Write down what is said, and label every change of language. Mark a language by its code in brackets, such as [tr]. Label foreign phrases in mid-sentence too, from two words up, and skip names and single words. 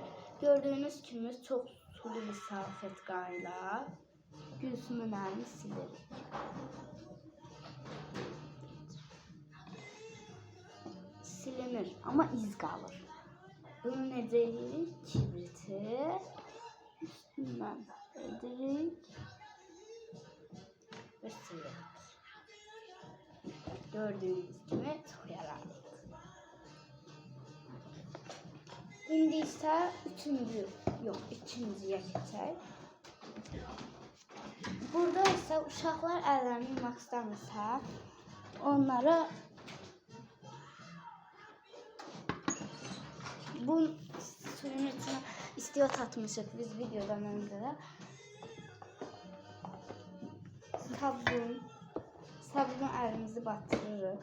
[az] Gördüyünüz kimi çox sulu bir salfetkayla Gülsümün əlini silirik. Silinir, amma iz qalır. Bunu necə edirik? Kibriti üstündən edirik. Ve silirik. [tr] Gördüğünüz gibi çok yararlı. Şimdi ise üçüncüye geçək. [az] Burada ise uşaqlar əllərini yumaq istəmirsə, onları bu suyun içine istiot atmışıq biz videodan öncə də. Sabunu elimizi batırırıq.